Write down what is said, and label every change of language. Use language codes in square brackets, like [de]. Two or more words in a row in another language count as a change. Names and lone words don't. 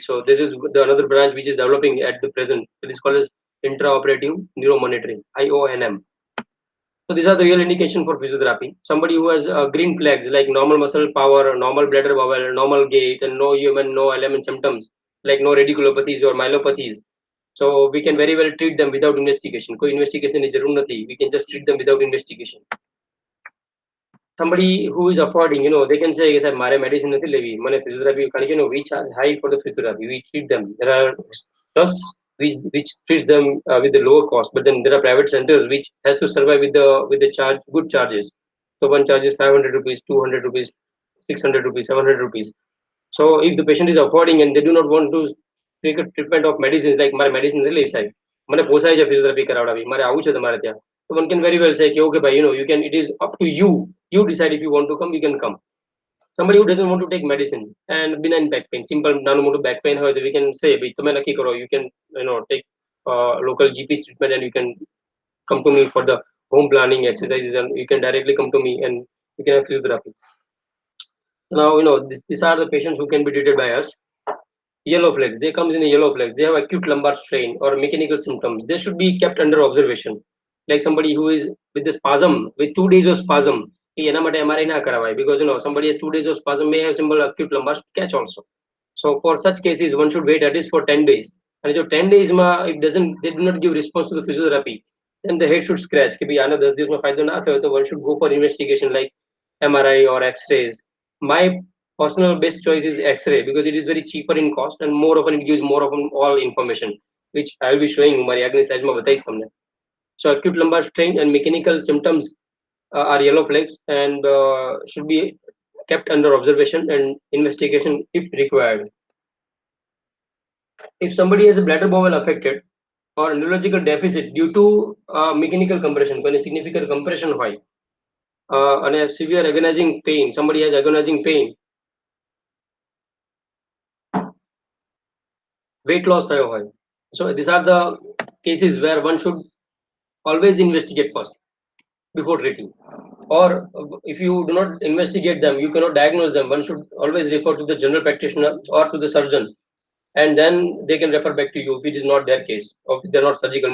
[en] So this is the another branch which is developing at the present. It is called as intraoperative neuromonitoring, IONM. So these are the real indication for physiotherapy. Somebody who has green flags like normal muscle power, normal bladder bowel, normal gait, and no human, no element symptoms like no radiculopathies or myelopathies. So we can very well treat them without investigation. [gu] कोई investigation ની જરૂર નથી. [en] We can just treat them without investigation. Somebody who is affording, they can say, yes, my medicine [gu] નથી લેવી, મને [en] physiotherapy, we charge high for the physiotherapy. We treat them. There are trusts which treats them with the lower cost, but then there are private centers which has to survive with the charge good charges. So one charges 500 rupees, 200 rupees, 600 rupees, 700 rupees. So if the patient is affording and they do not want to take a treatment of medicines, like my medicine [gu] નથી લેવી સાહેબ, મને પોસાય છે physiotherapy કરાવડાવી, મારે આવું છે તમારે ત્યાં. [en] So one can very well say, okay, bhai, you can. It is up to you. You decide if you want to come. You can come. Somebody who doesn't want to take medicine and benign back pain, simple nanomotor back pain, we can say, bhai, [gu] તમે નક્કી કરો. [en] You can take local GP treatment and you can come to me for the home planning exercises, and you can directly come to me and you can have physiotherapy. Now these are the patients who can be treated by us. Yellow flags, they comes in the yellow flags. They have acute lumbar strain or mechanical symptoms. They should be kept under observation. Like somebody who is with the spasm, with 2 days of spasm, [gu] એના માટે MRI ના કરાવાય, [en] because somebody has 2 days of spasm may have simple acute lumbar catch also. So for such cases one should wait at least for 10 days. And if 10 days they do not give response to the physiotherapy, then the head should scratch [gu] કે ભાઈ આના 10 દિવસમાં ફાયદો ના થયો [en] તો one should go for investigation like MRI or X-rays. My personal best choice is X-ray because it is very cheaper in cost and more often it gives more often all information, which I will be showing [gu] મારી આગલી સ્લાઇડમાં બતાવીશ તમને. [en] So acute lumbar strain and mechanical symptoms are yellow flags and should be kept under observation and investigation if required. If somebody has a bladder bowel affected or neurological deficit due to mechanical compression, when a significant compression હોય and a severe agonizing pain, somebody has agonizing pain, weight loss [gu] થયો હોય. [en] So these are the cases where one should always investigate first before treating. Or if you do not investigate them, you cannot diagnose them, one should always refer to the general practitioner or to the surgeon, and then they can refer back to you if it is not their case or if they're not surgical.